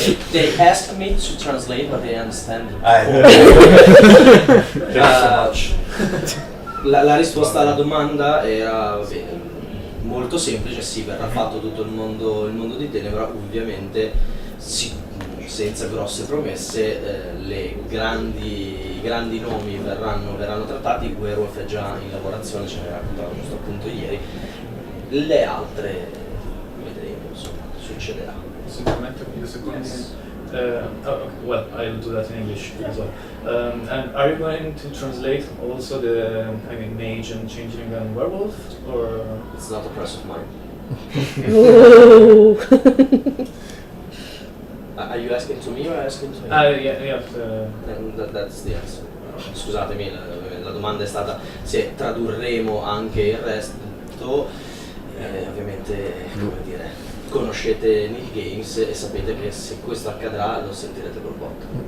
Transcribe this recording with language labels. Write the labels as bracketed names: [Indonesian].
[English] They asked me to translate, but they understand. Thank you so much. [Italian] La risposta alla domanda era molto semplice, sì, verrà fatto tutto il mondo di Tenebra, ovviamente sì, senza grosse promesse, i grandi nomi verranno trattati, Werewolf è già in lavorazione, ce ne raccontavo giusto appunto ieri, le altre vedremo, insomma, succederà. [English] Yes. Well, I'll do that in English as well. And are you going to translate also the mage and changeling and werewolf, or? It's not a press of mine. Ooh. Are you asking to me or asking to me? Yeah. That's the answer. [Italian] Scusatemi, la domanda è stata se tradurremo anche il resto, ovviamente, come dire, conoscete Neil Games e sapete che se questo accadrà lo sentirete col botto.